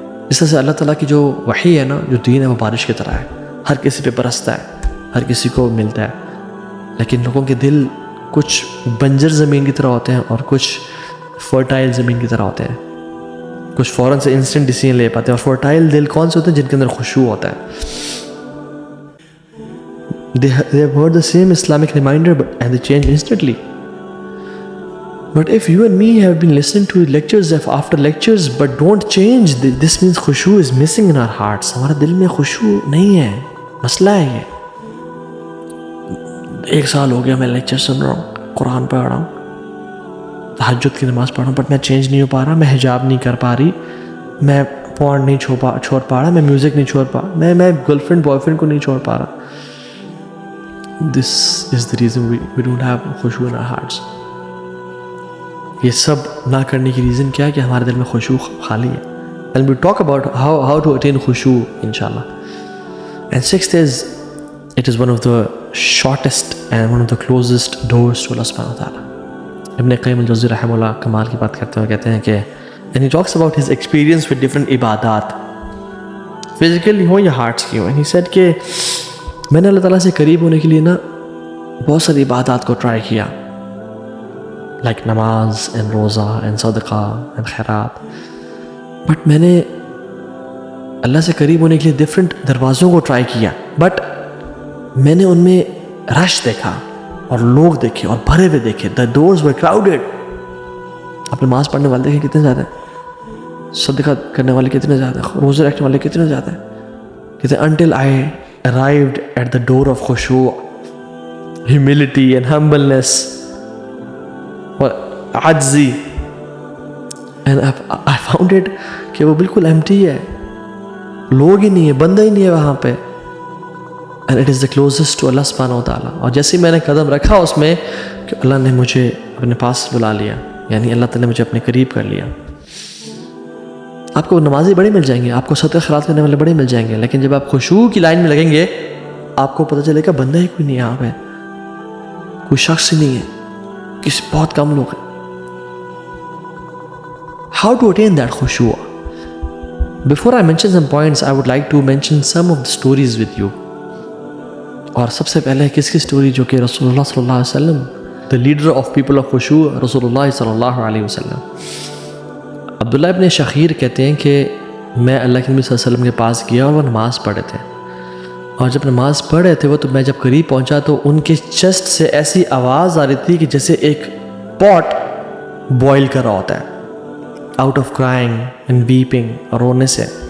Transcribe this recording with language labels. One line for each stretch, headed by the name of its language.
Urdu: اس طرح سے اللہ تعالیٰ کی جو وحی ہے نا, جو دین ہے, وہ بارش کی طرح ہے, ہر کسی پہ برستا ہے, ہر کسی کو ملتا ہے. لیکن لوگوں کے دل کچھ بنجر زمین کی طرح ہوتے ہیں اور کچھ فرٹائل زمین کی طرح ہوتے ہیں. کچھ فوراً سے انسٹنٹ ڈیسیژن لے پاتے ہیں, اور فرٹائل دل کون سے ہوتے ہیں؟ جن کے اندر خشوع ہوتا ہے.
English: They have heard the same Islamic reminder and they change instantly. But if you and me have been listening to lectures after lectures but don't change, this means khushu is missing in our hearts.
Urdu: ہمارے دل میں خشوع نہیں ہے, مسئلہ ہے یہ. 1 سال ہو گیا میں لیکچر سن رہا ہوں, قرآن پڑھ رہا ہوں, تہجد کی نماز پڑھ رہا ہوں, بٹ میں چینج نہیں ہو پا رہا, میں حجاب نہیں کر پا رہی, میں پورن نہیں چھوڑ پا رہا, میں میوزک نہیں چھوڑ پا, میں گرل فرینڈ بوائے فرینڈ کو نہیں چھوڑ پا رہا.
English: This is the reason we don't have khushu in our hearts.
Urdu: یہ سب نہ کرنے کی ریزن کیا ہے؟ کہ ہمارے دل میں خشوع خالی ہے.
English: And we talk about how to attain khushu inshallah. And 6th is, it is one of the shortest and one of the closest doors to Allah subhanahu wa ta'ala.
Urdu: ابن قیم الجوزی رحمہ اللہ کمال کی بات کرتے ہوئے کہتے ہیں کہ
English: and he talks about his experience with different
Urdu: عبادات, physically ہوں یا hearts کی ہوں.
English: And he said
Urdu: کہ میں نے اللہ تعالیٰ سے قریب ہونے کے لیے نا بہت ساری عبادات کو ٹرائی کیا, لائک نماز اینڈ روزہ اینڈ صدقہ اینڈ خیرات, بٹ میں نے اللہ سے قریب ہونے کے لیے ڈفرینٹ دروازوں کو ٹرائی کیا, بٹ میں نے ان میں رش دیکھا اور لوگ دیکھے اور بھرے ہوئے دیکھے.
English: The doors were crowded.
Urdu: آپ نماز پڑھنے والے دیکھیں کتنے زیادہ ہیں, صدقہ کرنے والے کتنے زیادہ ہیں, روزے رکھنے والے کتنے زیادہ ہیں. کہتے ہیں
English: until I arrived at the door of khushu, humility and humbleness,
Urdu: عجزی,
English: and I found it
Urdu: کہ وہ بالکل empty ہے, لوگ ہی نہیں ہے, بندہ ہی نہیں ہے وہاں پہ.
English: and it is the closest to Allah subhanahu wa ta'ala.
Urdu: اور جیسے میں نے قدم رکھا اس میں کہ اللہ نے مجھے اپنے پاس بلا لیا, یعنی اللہ تعالیٰ نے مجھے اپنے قریب کر لیا. آپ کو نمازی بڑے مل جائیں گے, آپ کو صدقہ خیرات کرنے والے بڑے مل جائیں گے, لیکن جب آپ خشوع کی لائن میں لگیں گے آپ کو پتہ چلے گا بندہ ہی کوئی نہیں یہاں پہ, کوئی شخص ہی نہیں ہے, کسی بہت کم لوگ ہیں.
English: How to attain that khushu'? Before I mention some points, I would like to mention some of the stories with you.
Urdu: اور سب سے پہلے کس کی سٹوری؟ جو کہ رسول اللہ صلی اللہ علیہ وسلم,
English: the leader of people of khushu',
Urdu: رسول اللہ صلی اللہ علیہ وسلم. عبداللہ ابن شخیر کہتے ہیں کہ میں اللہ کے نبی صلی اللہ علیہ وسلم کے پاس گیا اور وہ نماز پڑھ رہے تھے, اور جب نماز پڑھ رہے تھے وہ, تو میں جب قریب پہنچا تو ان کے چیسٹ سے ایسی آواز آ رہی تھی کہ جیسے ایک پاٹ بوائل کر رہا ہوتا ہے,
English: out of crying and weeping,
Urdu: اور رونے سے.